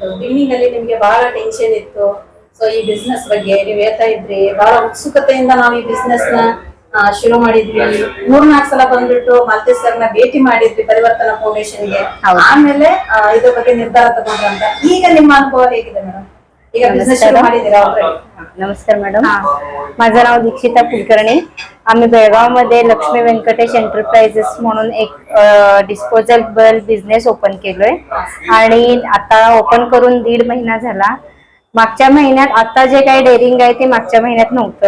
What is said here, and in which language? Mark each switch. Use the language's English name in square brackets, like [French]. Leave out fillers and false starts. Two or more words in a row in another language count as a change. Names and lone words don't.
[Kannada] ಬಿಗಿನಿಂಗ್ ಅಲ್ಲಿ ನಿಮ್ಗೆ ಬಹಳ ಟೆನ್ಷನ್ ಇತ್ತು. ಸೊ ಈ ಬಿಸ್ನೆಸ್ ಬಗ್ಗೆ ನೀವ್ ಹೇಳ್ತಾ ಇದ್ರಿ, ಬಹಳ ಉತ್ಸುಕತೆಯಿಂದ ನಾವು ಈ ಬಿಸ್ನೆಸ್ ನ ಶುರು ಮಾಡಿದ್ವಿ. 3-4 ಸಲ ಬಂದ್ಬಿಟ್ಟು ಮಾಲ್ತಿ ಸರ್ ನ ಭೇಟಿ ಮಾಡಿದ್ವಿ ಪರಿವರ್ತನಾ ಫೌಂಡೇಶನ್ಗೆ. ಆಮೇಲೆ ಇದ್ರ ಬಗ್ಗೆ निर्धार ತಗೊಂಡ್ರಂತ. ಈಗ ನಿಮ್ಮ ಅನುಭವ ಹೇಗಿದೆ ಮೇಡಮ್? ಈಗ ಬಿಸ್ನೆಸ್ ಶುರು ಮಾಡಿದ್ದೀರಾ ಆಲ್ರೆडी? [Marathi] नमस्कार मॅडम. माझं नाव दीक्षिता कुलकर्णी. आम्ही बेळगाव मध्ये लक्ष्मी व्यंकटेश एंटरप्राइजेस म्हणून एक [English] disposable business open [Marathi] केलोय आणि आता ओपन करून 1.5 महिना झाला. मागच्या महिन्यात आता जे काही डेअरिंग आहे ते मागच्या महिन्यात नव्हतं.